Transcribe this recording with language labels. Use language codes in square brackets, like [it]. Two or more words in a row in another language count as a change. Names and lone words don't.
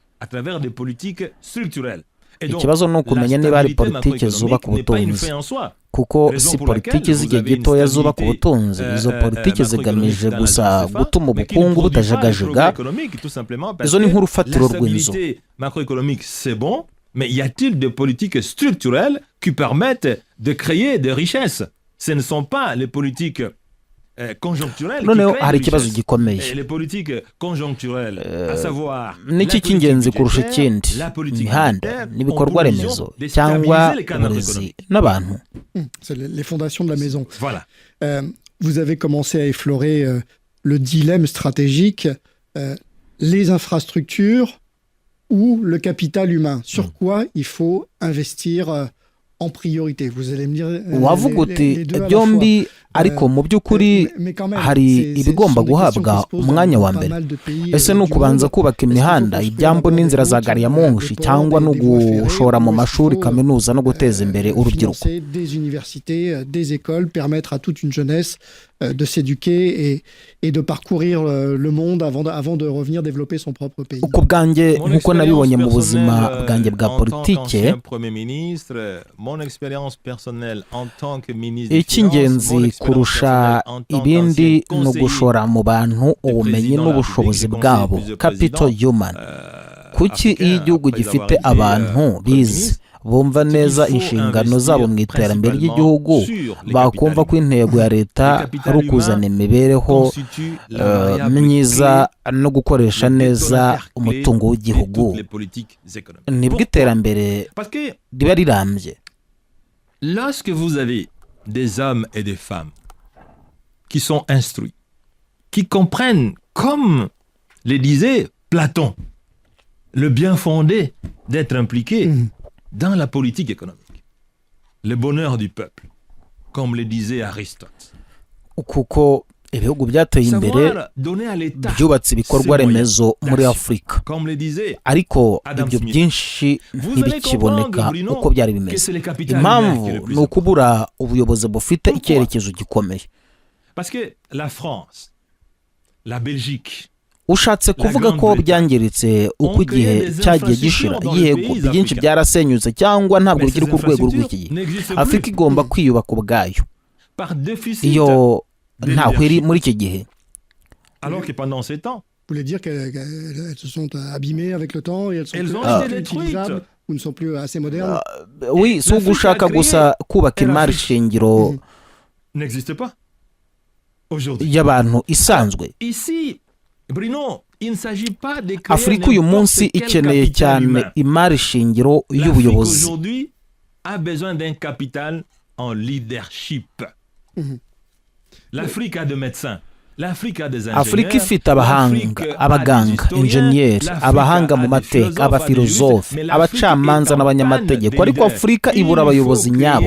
[rw] ikibazo ni ukumenya niba hari politiki zubaka ubutunzi, kuko si politiki z'igihe gitoya zubaka ubutunzi. izo politiki zigamije gusa gutuma ubukungu butajagajega. izo ni nk'urufatiro rw'inzu. [fr] Mais y a-t-il des politiques structurelles qui permettent de créer des richesses? Ce ne sont pas les politiques conjoncturelles qui créent [rw] hari ikibazo gikomeye. [fr] les politiques conjoncturelles, à savoir [rw] n'iki cy'ingenzi kurusha ikindi, imihanda n'ibikorwa remezo cyangwa uburezi n'abantu. [fr] C'est les fondations de la maison. Voilà. Vous avez commencé à effleurer le dilemme stratégique, les infrastructures ou le capital humain. Sur quoi il faut investir en priorité? Vous allez me dire [rw] wavuga uti byombi, ariko mu by'ukuri hari ibigomba guhabwa umwanya wa mbere. ese ni ukubanza kubaka imihanda, ibyambu n'inzira za gari ya moshi, cyangwa no gushora mu mashuri, kaminuza no guteza imbere urubyiruko? [fr] Des universités, des écoles, permettre à toute une jeunesse de s'éduquer et de parcourir le monde avant de revenir développer son propre pays. [rw] uko bwanjye nk'uko nabibonye mu buzima bwanjye bwa politike, icy'ingenzi kurusha ibindi ni ugushora mu bantu ubumenyi n'ubushobozi bwabo, [fr] capital human. [rw] kuki iyo igihugu gifite abantu bize, bumva neza inshingano zabo mu iterambere ry'igihugu, bakumva ko intego ya leta ari ukuzana imibereho myiza no gukoresha neza umutungo w'igihugu, nibwo iterambere riba rirambye. [fr] Lorsque vous avez des hommes et des femmes qui sont instruits, qui comprennent, comme le disait Platon, le bien fondé d'être impliqué dans la politique économique, le bonheur du peuple, comme le disait Aristote. [rw] kuko ibihugu byateye imbere byubatse ibikorwa remezo muri Afurika, ariko ibyo byinshi ntibikiboneka uko byari bimeze. impamvu ni ukubura ubuyobozi bufite icyerekezo gikomeye. [fr] Parce que la France, la Belgique, [rw] ushatse kuvuga ko byangiritse uko igihe cyagiye gishira, yego byinshi byarasenyutse cyangwa ntabwo bikiri ku rwego rw'iki. Afurika igomba kwiyubaka ubwayo, iyo ntaho iri muri iki gihe. [fr] Alors que pendant ces temps, vous voulez dire qu'elles se sont abîmées avec le temps et elles sont plus utilisables ou ne sont plus assez modernes? [rw] Oui, si ugushaka gusa kubaka imari shingiro [fr] n'existe pas aujourd'hui [rw] y'abantu isanzwe. [fr] Ici, Bruno, il ne s'agit pas de créer [rw] Afurika uyu munsi ikeneye cyane imari shingiro y'ubuyobozi. [fr] Aujourd'hui a besoin d'un capital en leadership. L'Afrique a des médecins. [rw] Afurika ifite abahanga, abaganga, injeniyeri, abahanga mu mateka, abafilozofe, abacamanza n'abanyamategeko, ariko Afurika ibura abayobozi nyabo.